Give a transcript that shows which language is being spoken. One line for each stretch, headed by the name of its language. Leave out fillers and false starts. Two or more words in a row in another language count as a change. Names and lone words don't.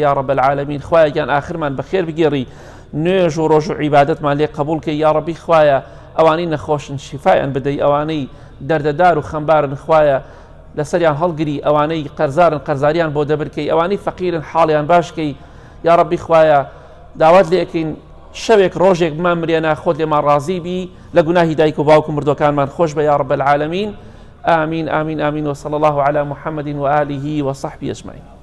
Arabic: یا ڕەب العالەمین
Central Kurdish: خوایان ئاخرمان بەخێر بگێڕی نوێژ و ڕۆژ و عیبادەتمان لێ قبول کەی
Arabic: یا ڕەبی
Central Kurdish: خوایە ئەوانەی نەخۆشن شیفایان بدەی ئەوانەی دەردەدار و خەمبارن خوایە لەسەریان هەڵگری ئەوانەی قەرزارن قەرزاریان بۆ دەبرکەی ئەوانەی فەقیرن حاڵیان باشکەی یا ڕەبی خوایە داوات لێکەین شەوێک ڕۆژێک بمان مرێنە خۆت لێمان ڕازی بی لە گوناهی دایک و باوکو مردوەکانمان خۆش بە
Arabic: یا ڕەب العالەمین آمین آمین آمین وصلى الله على محمد وآله وصحبه أجمعين